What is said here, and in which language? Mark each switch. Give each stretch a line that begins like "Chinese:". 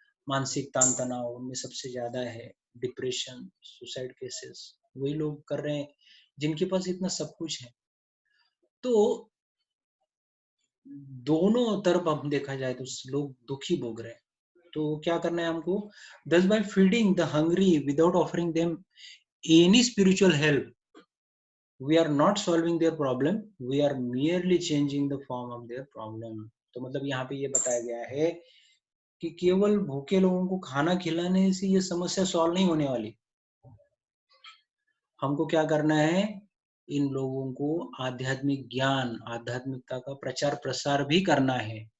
Hindi: मानसिक तान तनाव उनमें सबसे ज्यादा है, डिप्रेशन, सुसाइड केसेस वही लोग कर रहे हैं जिनके पास इतना सब कुछ है। तो दोनों तरफ हम देखा जाए तो लोग दुखी भोग रहे हैं। तो क्या करना है हमको?
English: Thus by feeding the hungry without offering them any spiritual help, we are not solving their problem, we are merely changing the form of their problem।
Hindi: तो मतलब यहाँ पे ये बताया गया है कि केवल भूखे लोगों को खाना खिलाने से ये समस्या सॉल्व नहीं होने वाली। हमको क्या करना है? इन लोगों को आध्यात्मिक ज्ञान, आध्यात्मिकता का प्रचार प्रसार भी करना है।